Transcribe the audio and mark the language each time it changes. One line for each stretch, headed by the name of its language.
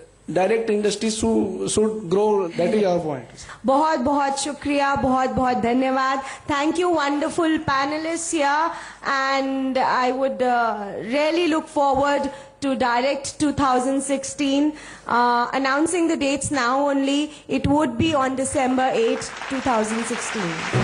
English: direct industry should grow. That is our point.
Hindi: बहुत बहुत शुक्रिया, बहुत बहुत धन्यवाद.
English: Thank you, wonderful panelists here, and I would really look forward to Direct 2016. Announcing the dates now only. It would be on December 8, 2016.